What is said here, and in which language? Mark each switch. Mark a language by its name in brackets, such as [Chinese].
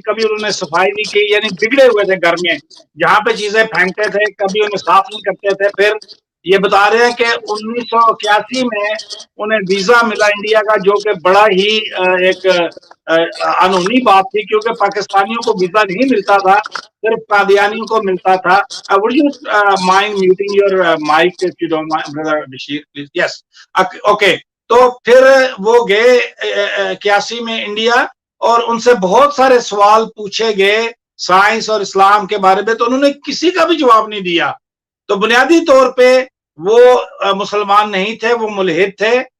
[Urdu] کبھی انہوں نے صفائی نہیں کی، یعنی بگڑے ہوئے تھے گھر میں، جہاں پہ چیزیں پھینکتے تھے کبھی انہیں صاف نہیں کرتے تھے. پھر یہ بتا رہے ہیں کہ 1981 میں انہیں ویزا ملا انڈیا کا، جو کہ بڑا ہی ایک انہونی بات تھی، کیونکہ پاکستانیوں کو ویزا نہیں ملتا تھا، صرف قادیانیوں کو ملتا تھا. [English] Would you mind muting your mic if you don't mind, brother Bashir, please? Yes. Okay. [Urdu] تو پھر وہ گئے 81 میں انڈیا، اور ان سے بہت سارے سوال پوچھے گئے سائنس اور اسلام کے بارے میں، تو انہوں نے کسی کا بھی جواب نہیں دیا. تو بنیادی طور پہ وہ مسلمان نہیں تھے، وہ ملحد تھے.